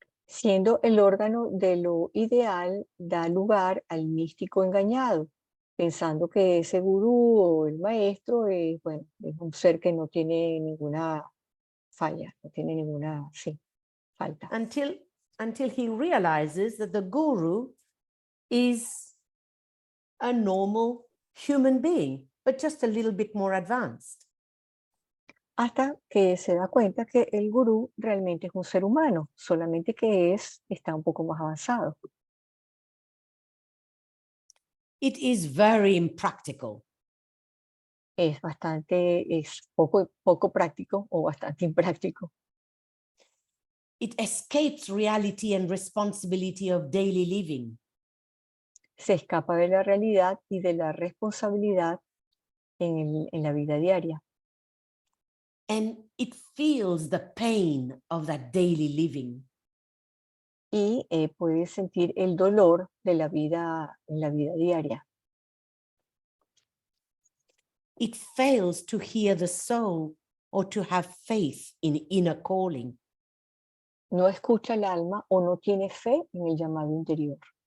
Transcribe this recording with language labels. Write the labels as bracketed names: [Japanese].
[Spanish] Siendo el órgano de lo ideal, da lugar al místico engañado, pensando que ese gurú o el maestro bueno, es un ser que no tiene ninguna falla, no tiene ninguna falta. [English] Until he realizes that the guru is a normal human being, but just a little bit more advanced. [Spanish] Hasta que se da cuenta que el gurú realmente es un ser humano, solamente que está un poco más avanzado. [English] It is very impractical. [Spanish] Es poco práctico o bastante impráctico. [English] It escapes reality and responsibility of daily living. [Spanish] Se escapa de la realidad y de la responsabilidad en la vida diaria. [English] And it feels the pain of that daily living. [Spanish] Y puede sentir el dolor de la vida en la vida diaria. [English] It fails to hear the soul or to have faith in inner calling. [Spanish] No escucha el alma o no tiene fe en el llamado interior.